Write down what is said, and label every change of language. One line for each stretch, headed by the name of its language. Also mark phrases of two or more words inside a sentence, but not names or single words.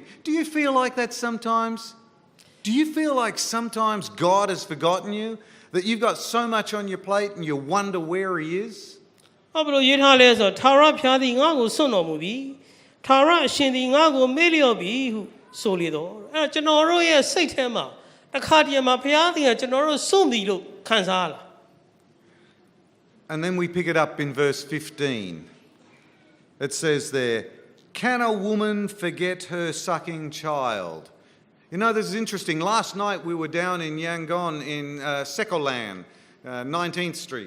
English: Do you feel like that sometimes? Do you feel like sometimes God has forgotten you? That you've got so much on your plate and you wonder where He is?
Burmese: ဘယ်လိုရေးထားလဲဆိုတော့ထာဝရဘုရားသည်ငါ့ကိုစွန့်တော်မူပြီထာဝရအရှင်သည်ငါ့ကိုမေ့လျော့ပြီဟုဆိုလေတော့အဲ့တော့ကျွန်တော်တို့ရဲ့စိတ်ထဲမှာတစ်ခါတည်းမှာဘုရားသခင်ကကျွန်တော်တို့စွန့်ပြီလို့ခံစားရလား
English: And then we pick it up in verse 15. It says there, can a woman forget her sucking child? You know, this is interesting. Last night we were down in Yangon in Sekolan, 19th Street.